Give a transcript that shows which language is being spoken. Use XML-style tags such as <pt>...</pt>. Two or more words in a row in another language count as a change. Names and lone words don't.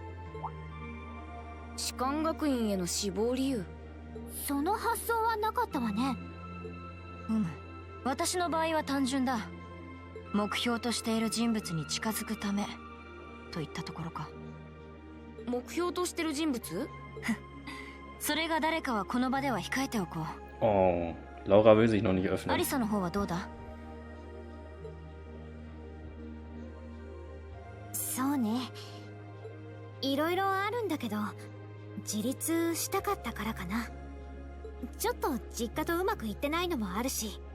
<ja>士官学院への志望理由、その発想はなかったわね。私の場合は単純だ。目標としている人物に近づくためといったところか。目標としてる人物それが誰かはこの場では控えておこう。</ja> <de>Laura will sich noch nicht öffnen.</de> <ja>アリサの方はどうだ？そうね、いろいろあるんだけど自立したかったからかな。ちょっと実家とうまくいってないのもあるし。</ja>